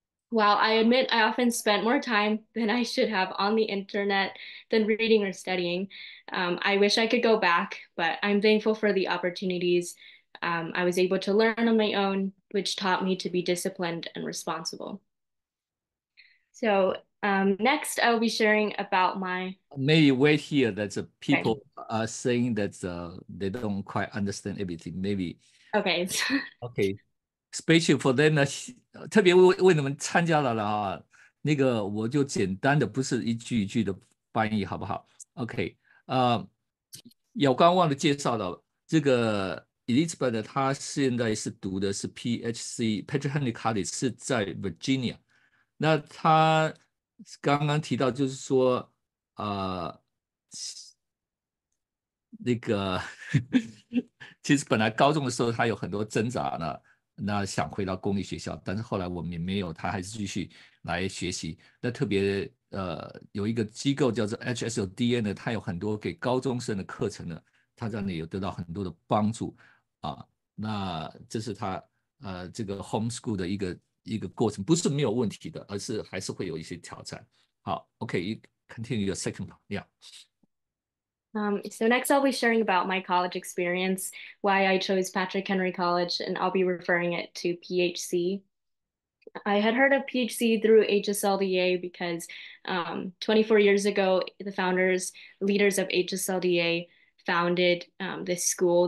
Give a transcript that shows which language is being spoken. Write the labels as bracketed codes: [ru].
[en] While I admit I often spent more time than I should have on the internet than reading or studying, I wish I could go back, but I'm thankful for the opportunities I was able to learn on my own, which taught me to be disciplined and responsible. So next, I'll be sharing about my. Maybe wait here that the Okay. people are saying that they don't quite understand everything. Maybe Okay. OK special for them [zh] 呢，特别为你们参加了啊，那个我就简单的不是一句一句的翻译，好不好？OK，我刚忘了介绍了这个 Elizabeth 呢，她现在是读的是 PHC Patrick Henry College 是在 Virginia。那她刚刚提到就是说，呃，那个其实本来高中的时候他有很多挣扎呢，那想回到公立学校，但是后来我们也没有，他还是继续来学习。那特别有一个机构叫做 HSLDA 呢，它有很多给高中生的课程呢，他在那里有得到很多的帮助啊。那这是他这个 homeschool 的一个过程，不是没有问题的，而是还是会有一些挑战。好， [en] OK，you continue your second part，yeah。 So next I'll be sharing about my college experience, why I chose Patrick Henry College, and I'll be referring it to PHC. I had heard of PHC through HSLDA because 24 years ago, the leaders of HSLDA founded this school.